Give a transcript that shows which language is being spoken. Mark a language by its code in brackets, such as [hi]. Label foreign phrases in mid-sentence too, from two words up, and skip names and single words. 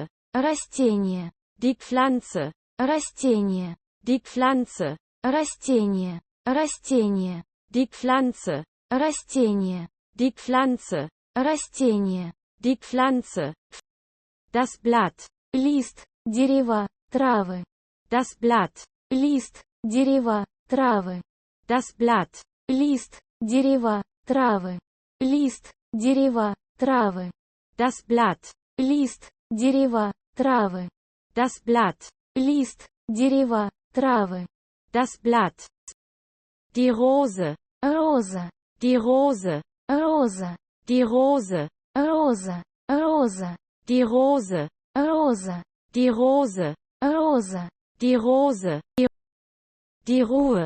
[ru] Растение, [de] die Pflanze, [ru] растение, [de] die Pflanze, [ru] растение, растение, [de] die Pflanze, [ru] растение, [de] die Pflanze, [ru] растение. [de] die Pflanze. Das Blatt, [ru] Лист, дерева, травы. [de] das Blatt, [ru] Лист, дерева, травы. [de] das Blatt, [ru] Лист, дерева, травы. Лист, дерева, травы. [de] das Blatt, [ru] Лист, дерева, травы. [de] das Blatt, [ru] Лист, дерева, травы. [de] das Blatt. Die Rose, [ru] Роза, [de] die Rose, [ru] роза, [de] die Rose, [ru] роза, роза, [de] die Rose, [ru] роза, [de] die Rose, [ru] роза. [de] die Rose. Die Ruhe,